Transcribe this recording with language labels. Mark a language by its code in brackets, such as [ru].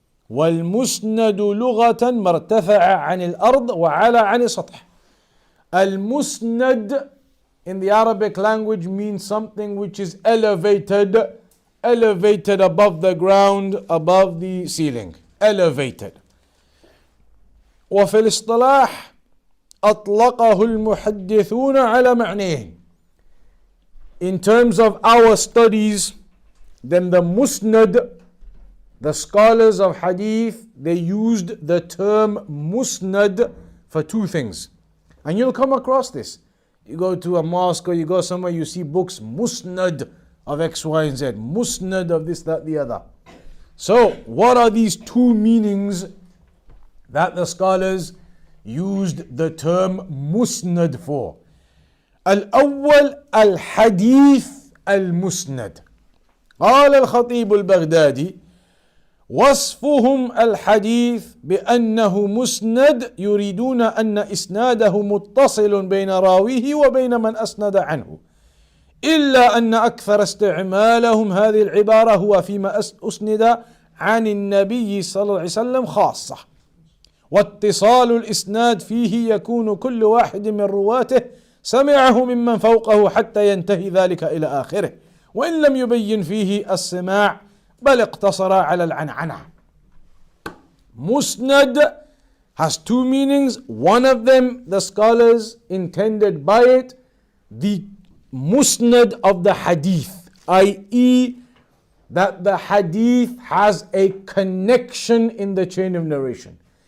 [ar] وَالْمُسْنَدُ لُغَةً مَرْتَفَعَ عَنِ الْأَرْضِ وَعَلَى عَنِ السَّطْحِ. [en] Al-Musnad in the Arabic language means something which is elevated above the ground, above the ceiling, elevated. [ar] وفي الاصطلاح أطلقه المحدثون على معنيه. [en] In terms of our studies, then the Musnad, the scholars of hadith, they used the term Musnad for two things. And you'll come across this. You go to a mosque or you go somewhere, you see books, Musnad of X, Y, and Z, Musnad of this, that, the other. So, what are these two meanings that the scholars used the term musnad for? [ar] Al-awwal al-hadith al-musnad. قال الخطيب البغدادي وصفهم الحديث بأنه مسند يريدون أن إسناده متصل بين راويه وبين من أسند عنه إلا أن أكثر استعمالهم هذه العبارة هو فيما أسند عن النبي صلى الله عليه وسلم خاصة، واتصال الإسناد فيه يكون كل واحد من رواته سمعه ممن فوقه حتى ينتهي ذلك إلى آخره، وإن لم يبين فيه السماع بل اقتصر على العنعنة. [en] Musnad has two meanings. One of them, the scholars intended by it the musnad of the hadith, i.e., that the hadith has a connection in the chain of narration.